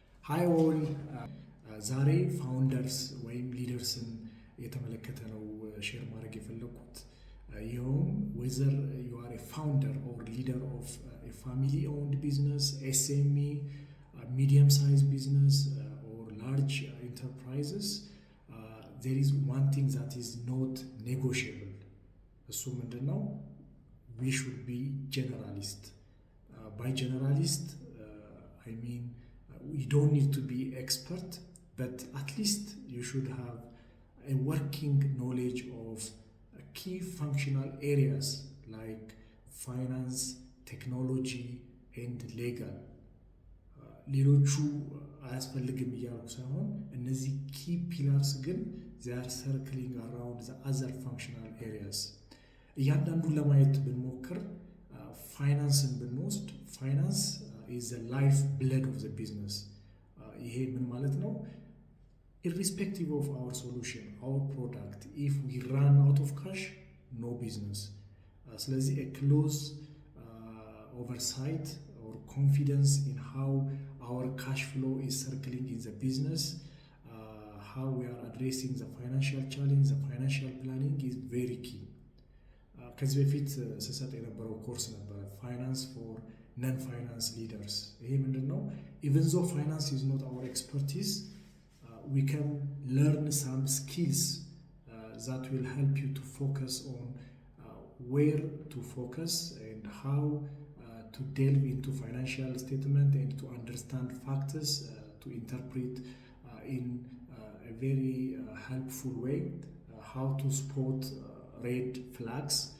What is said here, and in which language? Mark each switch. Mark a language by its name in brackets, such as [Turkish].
[English] ሃይ ኦል [Amharic] ዛሬ ፋውንደርስ ወይም ሊደርስን የተመለከተ ነው ሼር ማድረግ የፈለኩት። [English] ይኸውም ዌዘር ዩ አር ኤ ፋውንደር ኦር ሊደር ኦፍ ኤ ፋሚሊ ኦውንድ ቢዝነስ ኤስኤምኢ ሚዲየም ሳይዝ ቢዝነስ ኦር ላርጅ ኢንተርፕራይዝስ there is one thing that is not negotiable. [Amharic] እሱ ምንድን ነው? [English] we should be generalist. By generalist I mean you don't need to be expert, but at least you should have a working knowledge of key functional areas like finance, technology and legal. [Amharic] ሌሎቹ አያስፈልግም እያልኩ ሳይሆን እነዚህ ኪ ፒላርስ ግን [English] they are circling around the other functional areas. [Amharic] እያንዳንዱን ለማየት ብንሞክር ፋይናንስን ብንወስድ ፋይናንስ [English] is the life blood of the business. [Amharic] ይሄ ምን ማለት ነው? [English] Irrespective of our solution, our product, if we run out of cash, no business. ስለዚህ a close oversight or confidence in how our cash flow is circling in the business, how we are addressing the financial challenge, the financial planning is very key. [Amharic] ከዚህ በፊት ስሰጥ የነበረው ኮርስ ነበረ [English] ፋይናንስ ፎር ነን ፋይናንስ ሊደርስ። [Amharic] ይሄ ምንድን ነው? [English] even though finance is not our expertise, we can learn some skills that will help you to focus on where to focus and how to delve into financial statement and to understand factors, to interpret in a very helpful way, how to spot red flags,